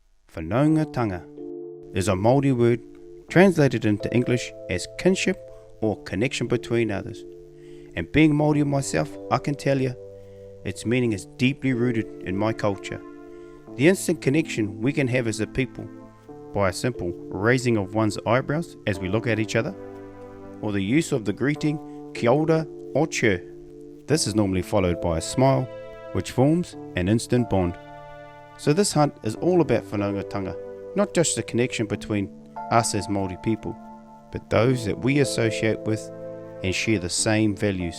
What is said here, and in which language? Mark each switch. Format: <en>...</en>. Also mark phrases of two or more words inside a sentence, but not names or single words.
<en>Whanaungatanga is a Māori word translated into English as kinship or connection between others. And being Māori myself, I can tell you, its meaning is deeply rooted in my culture. The instant connection we can have as a people by a simple raising of one's eyebrows as we look at each other, or the use of the greeting</en> <mi>kia ora</mi> <en>or che. This is normally followed by a smile, which forms an instant bond. So this hunt is all about whanaungatanga, not just the connection between us as Māori people, but those that we associate with and share the same values.</en>